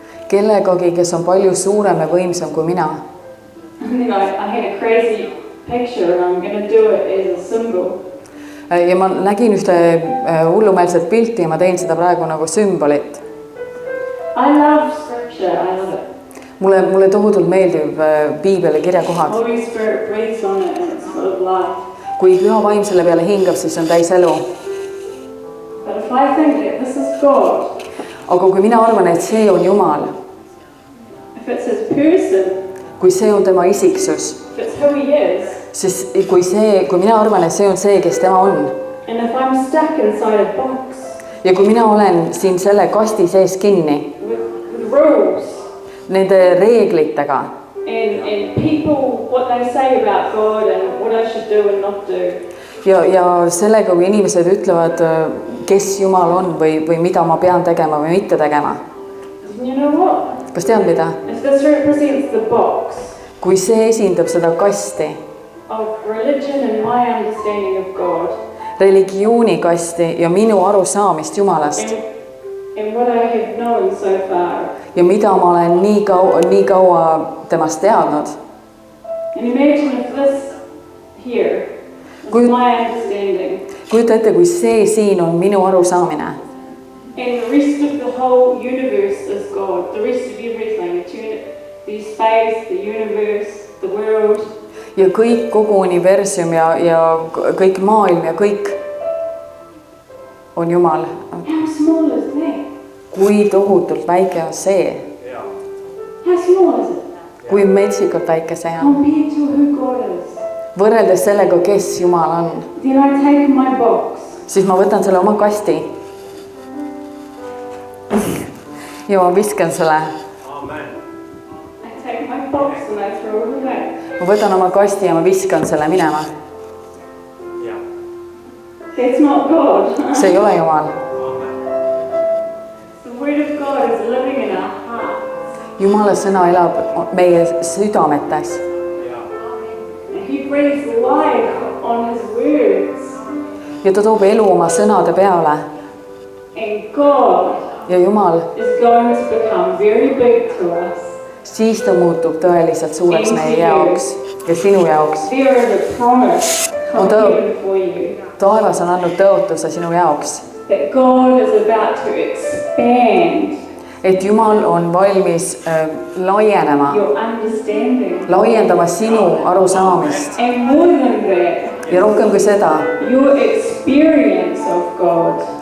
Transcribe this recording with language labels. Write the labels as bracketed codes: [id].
[et] Kellegagi, kes on palju suurem ja võimsam kui mina. [en] And then I had a crazy picture and I'm going to do it as a symbol. [et] Ja ma nägin ühte hullumeelset pilti ja ma tein seda praegu nagu sümbolit. [en] I love scripture, I love it. [et] Mulle tohutult meeldib piibeli kirjakohad. [en] Holy Spirit breathes on it and it's full of life. [et] Kui püha vaim selle peale hingab, siis on täis elu. [en] But if I think that this is God, [et] Aga kui mina arvan, et see on Jumal, [en] if it's His person, [et] kui see on tema isiksus, [en] if it's who He is, [et] siis kui mina arvan, et see on see, kes tema on, [en] and if I'm stuck inside a box [et] ja kui mina olen siin selle kasti sees kinni, [en] with rules [et] nende reeglitega [en] and people, what they say about God and what I should do and not do, [et] ja sellega, kui inimesed ütlevad, kes Jumal on või mida ma pean tegema või mitte tegema. [en] you know what? [et] Kas tead mida? [en] If this represents the box [et] Kui see esindab seda kasti, [en] of religion and my understanding of God, [et] religioonikasti ja minu arusaamist Jumalast [en] and what I have known so far, [et] ja mida ma olen nii kaua temast teadnud. [en] and imagine if this here is [et] Kui- [en] my understanding, [et] Kujuta ette, kui see siin on minu arusaamine [en] and the rest of the whole universe is God, the rest of everything, the space, the universe, the world, [et] ja kogu universum ja kõik maailm ja kõik on Jumal. [en] how small is that? [et] Kui tohutult väike on see, [en] How small is it [et] kui metsikult väike see on. [en] compared to who God is? [et] Võrreldes sellega, kes Jumal on, [en] Then I take my box [et] siis ma võtan selle oma kasti ja ma viskan selle. [en] I take my box and I throw it away. [et] Ma võtan oma kasti ja ma viskan selle minema. [en] That's not God. [et] See ei ole Jumal. [en] The word of God is living in our hearts. [et] Jumala sõna elab meie südametes. [en] And He breathes life on His words. [et] Ja ta toob elu oma sõnade peale. [en] And God [et] Ja Jumal, [en] is going to become very big to us. [et] siis ta muutub tõeliselt suureks meie jaoks ja sinu jaoks. [en] There is a promise from Although- heaven for you [et] Taevas on andnud tõotuse sinu jaoks, [en] that God is about to expand [et] et Jumal on valmis laienema, [en] your understanding. [et] laiendama sinu arusaamist [en] And more than that, [et] ja rohkem kui seda, [en] your experience of God,